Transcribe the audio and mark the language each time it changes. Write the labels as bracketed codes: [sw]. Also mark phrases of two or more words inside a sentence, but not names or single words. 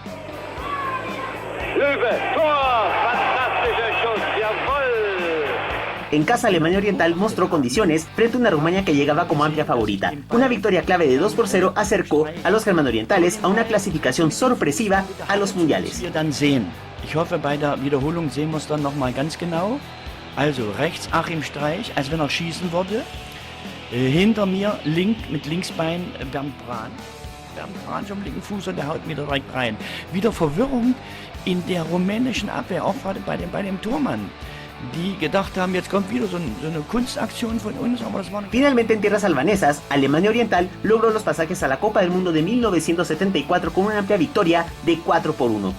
[es] En casa, Alemania Oriental mostró condiciones frente a una Rumania que llegaba como amplia favorita. Una victoria clave de 2-0 acercó a los germano-orientales a una clasificación sorpresiva a los mundiales. [de] Ich hoffe, bei der Wiederholung sehen wir es dann nochmal ganz genau. Also rechts Achim Streich, als wenn er schießen würde. Hinter mir mit Linksbein Bernd Brahn. Bernd am linken Fuß und der haut mir direkt rein. Wieder Verwirrung in der rumänischen Abwehr, auch gerade bei dem Tormann. Die gedacht haben, jetzt kommt wieder so eine Kunstaktion von uns, aber das war... [es] Finalmente en tierras albanesas, Alemania Oriental logró los pasajes a la Copa del Mundo de 1974 con una amplia victoria de 4-1.